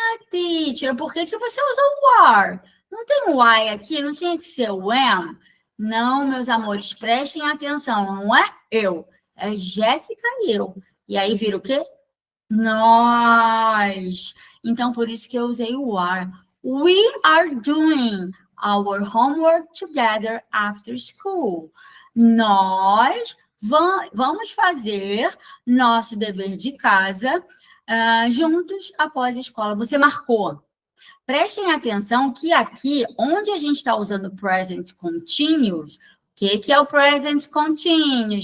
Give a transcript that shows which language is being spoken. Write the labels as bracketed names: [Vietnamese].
[Portuguese] Teacher, por que você usa o are? Não tem o I aqui, não tinha que ser o am? Não, meus amores, prestem atenção, não é eu, é Jéssica e eu. E aí vira o quê? Nós. Então, por isso que eu usei o are. [English] We are doing our homework together after school. [Portuguese] Nós vamos fazer nosso dever de casa juntos após a escola. Você marcou. Prestem atenção que aqui, onde a gente está usando present continuous, o que é o present continuous?